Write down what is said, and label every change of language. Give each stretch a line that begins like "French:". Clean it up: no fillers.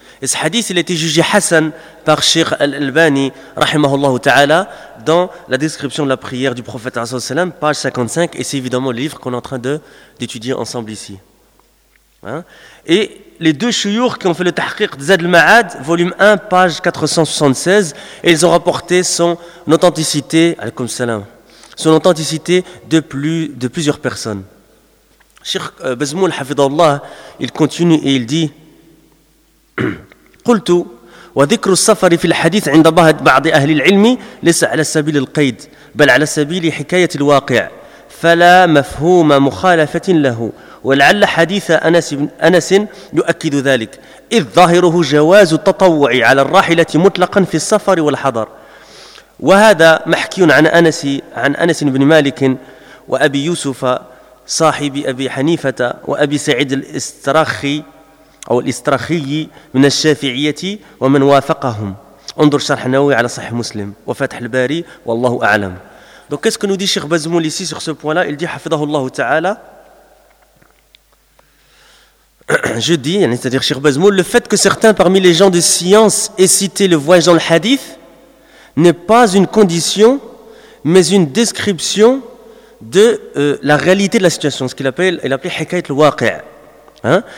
French: Et ce hadith, il a été jugé Hassan par Cheikh Al-Albani, rahimahullah ta'ala, dans la description de la prière du prophète, page 55, et c'est évidemment le livre qu'on est en train d'étudier ensemble ici. Et les deux chouyours qui ont fait le tahqiq Zad al-Ma'ad, volume 1, page 476, et ils ont rapporté son authenticité, alaykoum salam. son authenticité de plusieurs personnes. Cheikh Bazmoul Hafidallah, il continue et il dit
Arabic: قلت وذكر السفر في الحديث عند بعض أهل العلم ليس على سبيل القيد بل على سبيل حكاية الواقع فلا مفهوم مخالفة له ولعل حديث أنس يؤكد ذلك إذ ظاهره جواز التطوع على الراحلة مطلقا في السفر والحضر وهذا محكي عن أنس بن مالك وأبي يوسف صاحب أبي حنيفة وأبي سعيد الاسترخي أو الاسترخي من الشافعية ومن وافقهم انظر شرح نووي على صحيح مسلم وفتح الباري والله أعلم.
French: Donc qu'est-ce que nous dit Cheikh Bazmoul ici sur ce point-là? Il dit Hafidahullah Ta'ala. Je dis, c'est-à-dire Cheikh Bazmoul, le fait que certains parmi les gens de science aient cité le voyage dans le hadith n'est pas une condition, mais une description de la réalité de la situation, ce qu'il appelait Hikayat al-Waqi'. Hein?